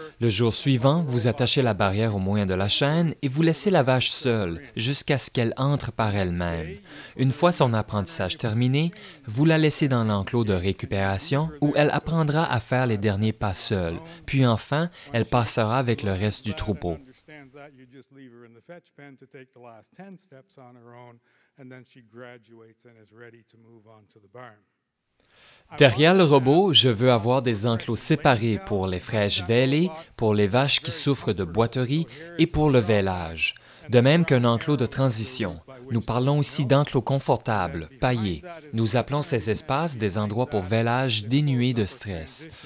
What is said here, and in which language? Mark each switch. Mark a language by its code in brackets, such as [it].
[fr] Le jour suivant, vous attachez la barrière au moyen de la chaîne et vous laissez la vache seule jusqu'à ce qu'elle entre par elle-même. Une fois son apprentissage terminé, vous la laissez dans l'enclos de récupération où elle apprendra à faire les derniers pas seule. Puis enfin, elle passera avec le reste du troupeau. [en] You just leave her in the fetch pen to take the last 10 steps on her own, and then she graduates and is ready to move on to the barn. [fr] Derrière le robot, je veux avoir des enclos séparés pour les fraîches vêlées, pour les vaches qui souffrent de boiterie et pour le vêlage. De même qu'un enclos de transition. Nous parlons aussi d'enclos confortables, paillés. Nous appelons ces espaces des endroits pour vêlage dénués de stress.